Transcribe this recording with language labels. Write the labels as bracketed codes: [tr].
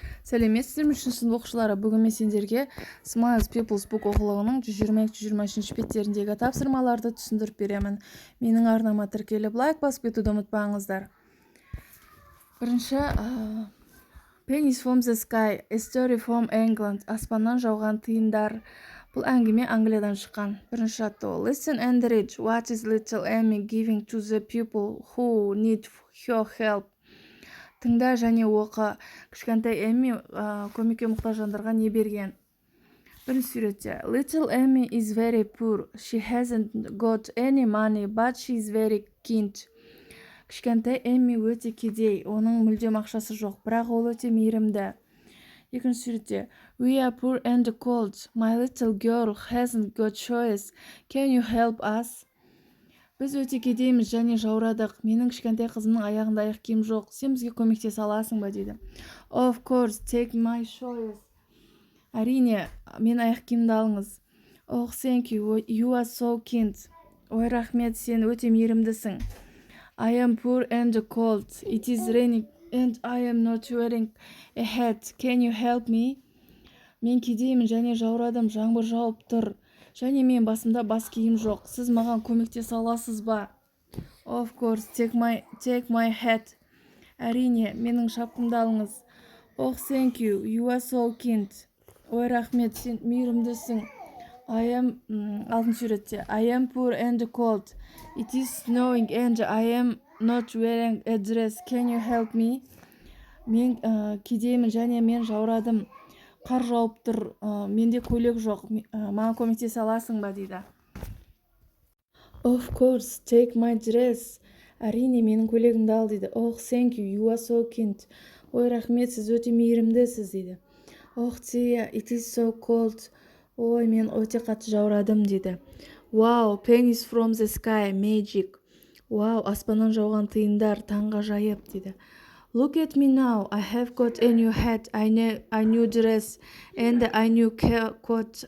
[kk] Сәлеметсіздер ме үшінші сынып оқушылары? Бүгін мен сендерге Smiles People's Book оқулығының 120-123 беттеріндегі тапсырмаларды түсіндіріп беремін. Менің арнама тіркеліп лайк басып кетуді ұмытпаңыздар. [en] Бірінші, Pennies from the Sky, A Story from England, [kk] аспаннан жауған тиындар. Бұл әңгіме Англиядан шыққан. Бірінші аттау. [en] Listen and read. What is little Amy giving to the people who need her help? [kk] Тыңда және оқы. Кішкентай Эмми көмекке мұқтаж жандарға не берген? Бірінші суретте. [en] Little Amy is very poor. She hasn't got any money, but she is very kind. [kk] Кішкентай Эмми өте кедей. Оның мүлдем ақшасы жоқ, бірақ ол өте мейірімді. Екінші суретте. [en] We are poor and cold. My little girl hasn't got choice. Can you help us? [kk] Біз өте кедейміз және жаурадық. Менің кішкентай қызымның аяғында аяқ киім жоқ. Сен бізге көмектесе аласың ба дейді. [en] Of course, take my choice. [kk] Әрине, мен аяқ киімді алыңыз. [en] Oh, thank you. You are so kind. [kk] Ой, рахмет, сен өте мейірімдісің. [en] I am poor and cold. It is raining and I am not wearing a hat. Can you help me? [kk] Мен кедеймін және жаурадым. Жаңбыр жауып тұр. Және мен басымда бас киім жоқ. Сіз маған көмектесе аласыз ба? [en] Of course, take my hat. [kk] Әрине, менің шапкамды алыңыз. [en] Oh, thank you. You are so kind. [kk] Ой, рахмет, сен мейірімдісің. Алтыншы суретте. [en] I am poor and cold. It is snowing and I am not wearing a dress. Can you help me? [kk] Мен кедеймін және мен жаурадым. Қар жауып тұр, менде көйлек жоқ, маған көмектесе аласың ба дейді. [en] Of course, take my dress. [kk] Әрине, менің көйлегімді ал дейді. [en] Oh, thank you, you are so kind. [kk] Ой, рахмет, сіз өте мейірімдісіз дейді. [en] Oh, dear, it is so cold. [kk] Ой, мен өте қатты жаурадым дейді. [en] Wow, pennies from the sky, magic. [kk] Wow, аспаннан жауған тиындар, таңғажайып дейді. [en] Look at me now. I have got a new hat, a new dress, and a new coat.